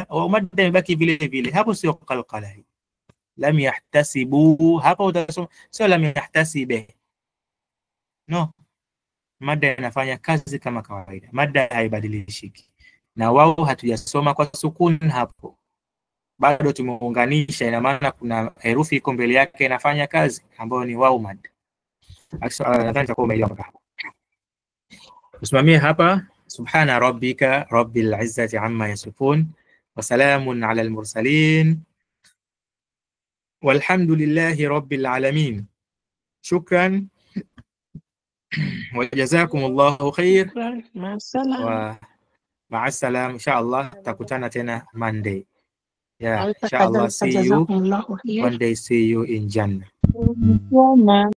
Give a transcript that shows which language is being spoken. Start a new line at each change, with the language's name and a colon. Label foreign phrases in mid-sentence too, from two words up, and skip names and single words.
Swahili: Wao madda imebaki vile vile, hapo sio qalqala hii.
Arabic: لم يحتسبُ,
Swahili: hapo utasoma sio
Arabic: لم يحتسبِ,
Swahili: no, madda inafanya kazi kama kawaida, madda haibadilishiki. Na wao hatujasoma kwa sukun hapo, bado tumeunganisha, ina maana kuna herufi iko mbele yake inafanya kazi, ambayo ni wao madda. Nadhani itakuwa umeelewa hapo. Usimamie hapa,
Arabic: سبحان ربك رب العزة عما يصفون وسلام على المرسلين والحمد لله رب العالمين. شكرا وجزاكم الله خيرا ومع السلامة.
Swahili: Inshallah takutana tena Monday.
English: Inshallah see you Monday, see you in Jannah.